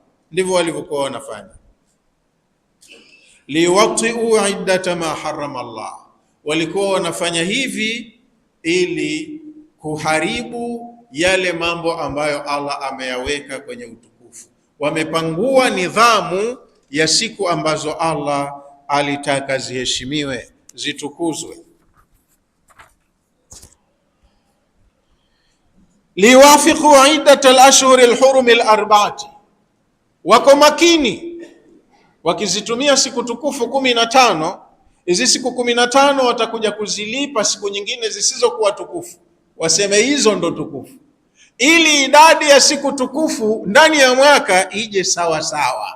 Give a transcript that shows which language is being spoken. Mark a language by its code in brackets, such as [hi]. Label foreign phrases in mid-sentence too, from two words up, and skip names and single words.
[sw] Ndivyo walivyokuwa wanafanya. [ar] ليواطئوا عدة ما حرم الله, [sw] walikuwa wanafanya hivi ili kuharibu yale mambo ambayo Allah ameyaweka kwenye utukufu. Wamepangua nidhamu ya siku ambazo Allah alitaka ziheshimiwe, zitukuzwe. [ar] ليوافقوا عدة الأشهر الحرم الأربعة, [sw] wako makini wakizitumia siku tukufu 15. Hizi siku 15 watakuja kuzilipa siku nyingine zisizokuwa tukufu, waseme hizo ndo tukufu, ili idadi ya siku tukufu ndani ya mwaka ije sawa sawa.